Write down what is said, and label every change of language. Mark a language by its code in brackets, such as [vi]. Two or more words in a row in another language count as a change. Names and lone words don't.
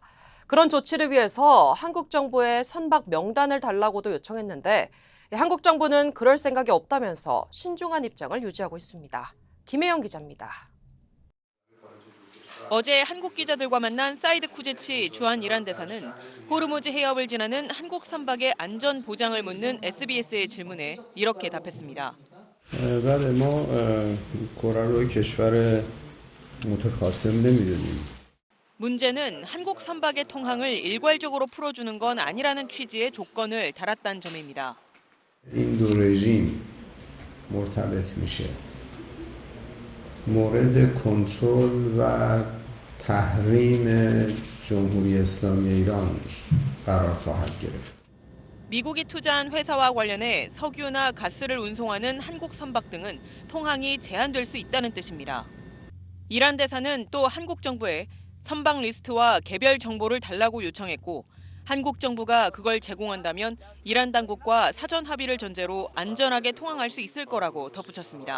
[ko] 그런 조치를 위해서 한국 정부에 선박 명단을 달라고도 요청했는데 한국 정부는 그럴 생각이 없다면서 신중한 입장을 유지하고 있습니다. 김혜영 기자입니다. 어제 한국 기자들과 만난 사이드 쿠제치 주한 이란 대사는 호르무즈 해협을 지나는 한국 선박의 안전 보장을 묻는 SBS의 질문에 이렇게 답했습니다. [fa] بله ما کره رو کشور متخاصم نمیدونیم. [ko] 문제는 한국 선박의 통항을 일괄적으로 풀어주는 건 아니라는 취지의 조건을 달았다는 점입니다. [fa] این دو رژیم مرتبط میشه مورد کنترل و تحریم جمهوری اسلامی ایران قرار خواهد گرفت. [ko] 미국이 투자한 회사와 관련해 석유나 가스를 운송하는 한국 선박 등은 통항이 제한될 수 있다는 뜻입니다. 이란 대사는 또 한국 정부에 선박 리스트와 개별 정보를 달라고 요청했고 한국 정부가 그걸 제공한다면 이란 당국과 사전 합의를 전제로 안전하게 통항할 수 있을 거라고 덧붙였습니다.